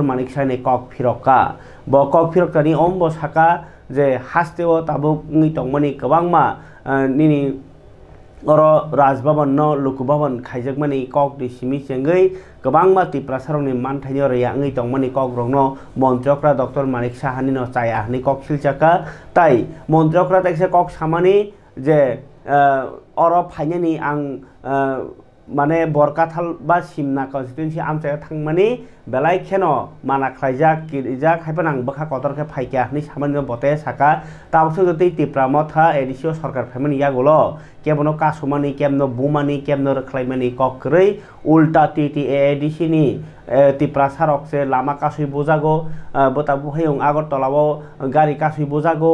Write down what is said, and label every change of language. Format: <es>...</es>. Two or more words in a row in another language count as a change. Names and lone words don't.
<trp>Manik Saha ni kok phiroka bo kok phirokta ni ombo saka je hasteo tabuk ngi tongmani kwbangma nini oro Rajbhavan no Lokbhavan khaijakmani kok ni simi chengei kwbangma tipra sarongni manthaini reya ngi tongmani kok rogno montriokra Dr. Manik Saha ni no chaya ni kok silchaka tai montriokra taikse kok samani je oro phainani ang মানে বরকাথাল বা সিমনা কনস্টিটিউয়েন্সি আমচায় থাংমানি বেলাই খেনো মানা খাইজাক কিজাক হাইপানাং বখা কতরকে ফাইকা ni সামান্য বতে সাকা তাবসো যদি টিপ্রা মথা এডিসিও সরকার ফাইমানি ইয়াগুলো কেবনো কাসুমানি কেমনো বুমানি কেমনো রখলাইমানি ককরই উল্টা TTAADC ni টিপ্রা সারকসে লামা কাসুই বোজাগো বতা বুহাইং আগরতলাও গাড়ি কাসুই বোজাগো</trp>